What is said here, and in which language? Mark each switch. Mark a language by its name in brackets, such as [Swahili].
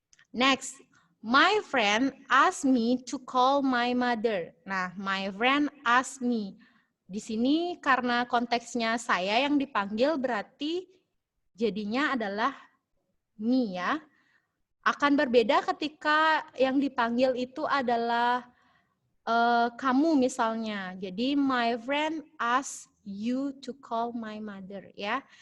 [English] Next, my friend asked me to call my mother. Nah, my friend asked me. [Indonesian] Di sini karena konteksnya saya yang dipanggil berarti jadinya adalah me ya. Akan berbeda ketika yang dipanggil itu adalah kamu misalnya. [English] Jadi my friend asked you to call my mother ya.